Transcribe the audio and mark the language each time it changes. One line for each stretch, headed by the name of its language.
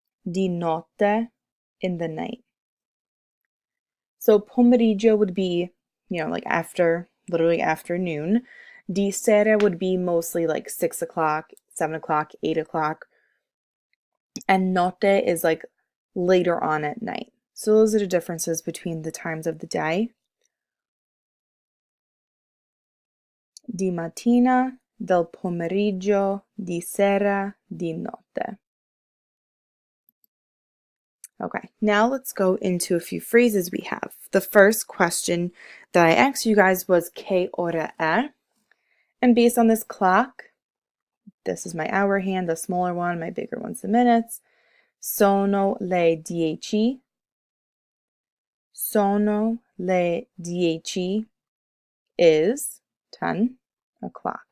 Italian: Di notte,
English: in the night. So pomeriggio would be, like after, literally afternoon.
Italian: Di sera
English: would be mostly like 6 o'clock, 7 o'clock, 8 o'clock. And notte is like later on at night. So those are the differences between the times of the day.
Italian: Di mattina, del pomeriggio, di sera, di notte.
English: Okay, now let's go into a few phrases we have. The first question that I asked you guys was
Spanish: ¿Qué hora é?
English: And based on this clock, this is my hour hand, the smaller one, my bigger one's the minutes.
Italian: Sono le 10. Sono le 10
English: is 10 o'clock.